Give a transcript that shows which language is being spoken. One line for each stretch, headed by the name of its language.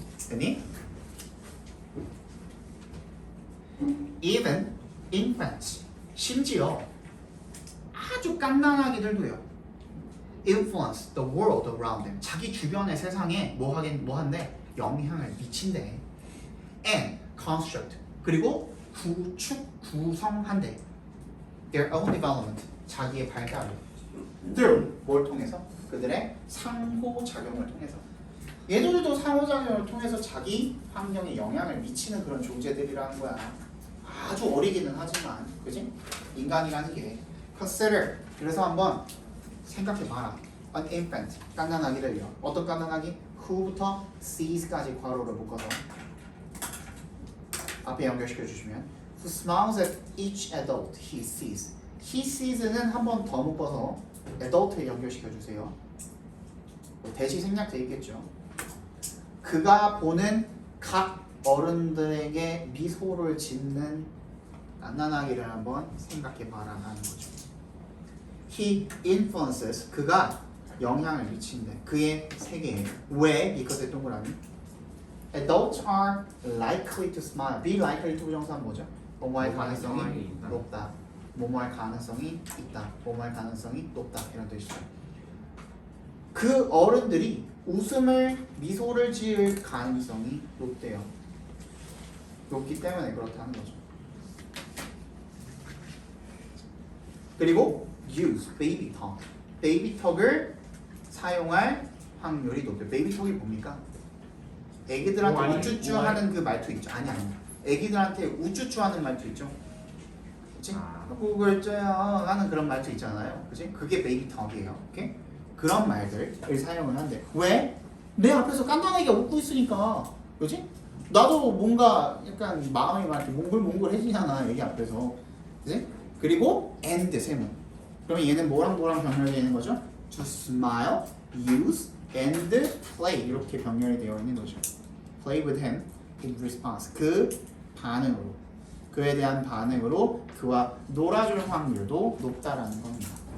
Korean: 됐니?
English: Even infants,
Korean: 심지어 아주 깐난아기들도요.
English: influence the world around them.
Korean: 자기 주변의 세상에 뭐 한대? 영향을 미친대.
English: and construct.
Korean: 그리고 구성한대.
English: their own development.
Korean: 자기의 발달을. through 뭘 통해서? 그들의 상호작용을 통해서. 얘들도 상호작용을 통해서 자기 환경에 영향을 미치는 그런 존재들이라는 거야. 아주 어리기는 하지만, 그지? 인간이라는 게. consider. 그래서 한번 생각해봐라.
English: An infant,
Korean: 깐난아기를요. 어떤 깐난아기? who부터 sees까지 괄호를 묶어서 앞에 연결시켜 주시면
English: who smiles at each adult he sees.
Korean: he sees는 한 번 더 묶어서 adult에 연결시켜 주세요. 대시 생략돼 있겠죠. 그가 보는 각 어른들에게 미소를 짓는 깐난아기를 한번 생각해봐라 하는 거죠.
English: He influences.
Korean: 그가 영향을 미친대. 그의 세계에. 왜? because 동그라미.
English: Adults are likely to smile. be likely to
Korean: 부정사는 뭐죠? 뭐뭐할 가능성이 높다. 뭐뭐할 가능성이 있다. 뭐뭐할 가능성이 높다. 이런 뜻이죠. 그 어른들이 미소를 지을 가능성이 높대요. 높기 때문에 그렇다는 거죠. 그리고
English: use baby talk.
Korean: 베이비 턱을 사용할 확률이 높대요. 베이비 턱이 뭡니까? 애기들한테 우쭈쭈하는 그 말투 있죠. 아니. 애기들한테 우쭈쭈하는 말투 있죠. 그치? 그걸 쪄요 하는 그런 말투 있잖아요. 그치? 그게 베이비 턱이에요. 오케이? 그런 말들을 사용을 한대. 왜? 내 앞에서 깐깐하게 웃고 있으니까. 그치? 나도 뭔가 약간 마음이 막 이렇게 몽글몽글해지잖아. 애기 앞에서. 그치? 그리고 and 세모. 그러면 얘는 뭐랑 병렬되어 있는 거죠?
English: To smile, use, and play
Korean: 이렇게 병렬이 되어 있는 거죠.
English: Play with him in response.
Korean: 그 반응으로, 그에 대한 반응으로 그와 놀아줄 확률도 높다라는 겁니다.